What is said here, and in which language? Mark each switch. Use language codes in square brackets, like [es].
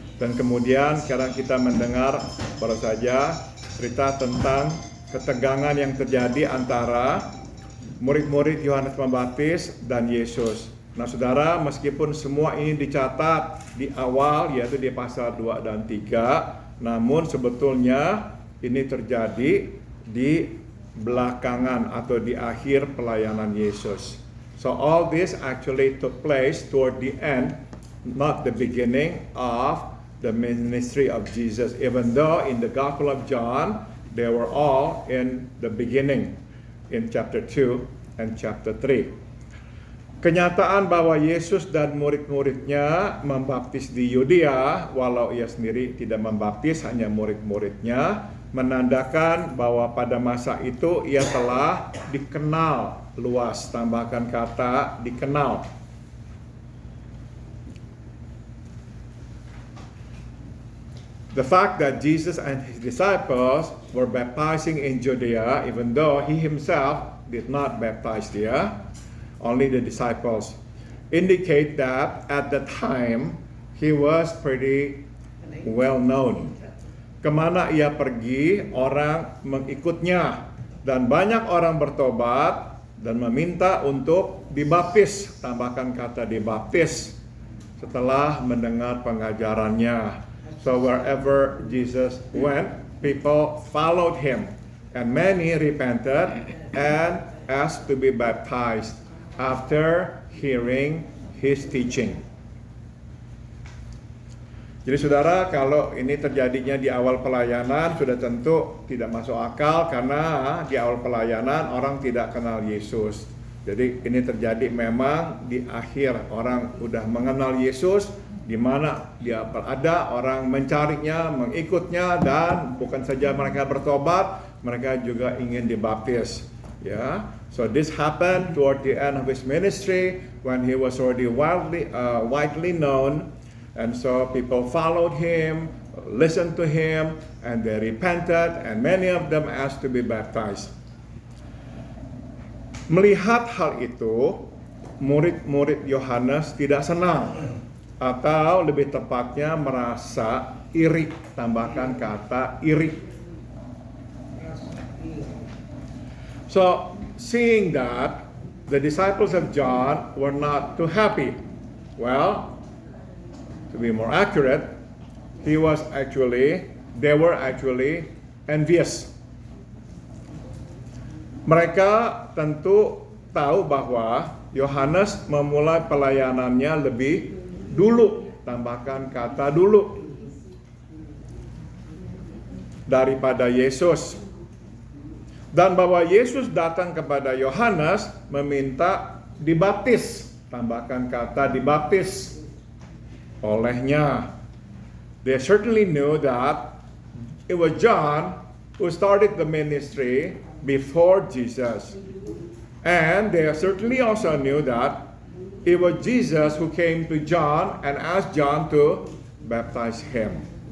[id] Dan kemudian sekarang kita mendengar baru saja cerita tentang ketegangan yang terjadi antara murid-murid Yohanes Pembaptis dan Yesus. Nah saudara, meskipun semua ini dicatat di awal, yaitu di pasal 2 dan 3, namun sebetulnya ini terjadi di belakangan atau di akhir pelayanan Yesus. [en] So all this actually took place toward the end, not the beginning of the ministry of Jesus, even though in the Gospel of John, they were all in the beginning, in chapter 2 and chapter 3. [id] Kenyataan bahwa Yesus dan murid-muridnya membaptis di Yudea, walau ia sendiri tidak membaptis, hanya murid-muridnya, menandakan bahwa pada masa itu ia telah dikenal luas, tambahkan kata dikenal. [en] The fact that Jesus and his disciples were baptizing in Judea, even though he himself did not baptize there, only the disciples, indicate that at the time he was pretty well known. [id] Kemana ia pergi, orang mengikutnya, dan banyak orang bertobat dan meminta untuk dibaptis, tambahkan kata dibaptis, setelah mendengar pengajarannya. [en] So wherever Jesus went, people followed him, and many repented and asked to be baptized after hearing his teaching. [id] Jadi saudara, kalau ini terjadinya di awal pelayanan sudah tentu tidak masuk akal, karena di awal pelayanan orang tidak kenal Yesus. Jadi ini terjadi memang di akhir, orang udah mengenal Yesus, di mana dia berada, orang mencarinya, mengikutnya, dan bukan saja mereka bertobat, mereka juga ingin dibaptis. [en] Ya, so this happened toward the end of his ministry when he was already widely known. And so people followed him, listened to him, and they repented, and many of them asked to be baptized. [id] Melihat hal itu, murid-murid Yohanes tidak senang, atau lebih tepatnya merasa iri, tambahkan kata iri. [en] So, seeing that the disciples of John were not too happy, well, to be more accurate, they were actually envious. [id] Mereka tentu tahu bahwa Yohanes memulai pelayanannya lebih dulu, tambahkan kata dulu, daripada Yesus. Dan bahwa Yesus datang kepada Yohanes meminta dibaptis, tambahkan kata dibaptis olehnya. [en] They certainly knew that it was John who started the ministry before Jesus. And they certainly also knew that it was Jesus who came to John and asked John to baptize him.